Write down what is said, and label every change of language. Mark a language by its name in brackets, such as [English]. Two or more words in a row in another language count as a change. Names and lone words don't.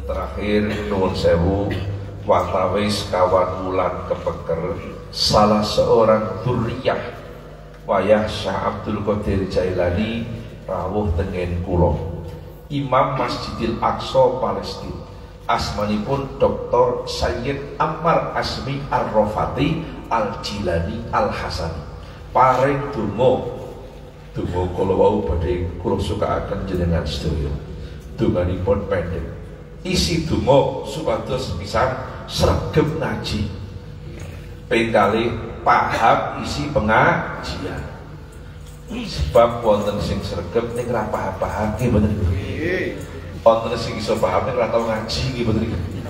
[Javanese] terakhir nuwun sewu watawis kawan wulan kepeker [Indonesian] salah seorang [Javanese] dzurriyyah wayah Syekh Abdul Qadir Jailani rawuh tengen kula Imam Masjidil Aqsa Palestina asmanipun Dr. Sayyid Ammar Asmi Ar-Rafati Al-Jilani Al-Hasani paring donga kula wau badhe kula sukaaken jenengan sedaya donganipun pendek isi donga supados pisan sregep ngaji penggalih paham isi pengajian sebab wonten sing sregep ning ra paham nggih mboten nggih wonten sing iso paham ning ra tau ngaji nggih mboten nggih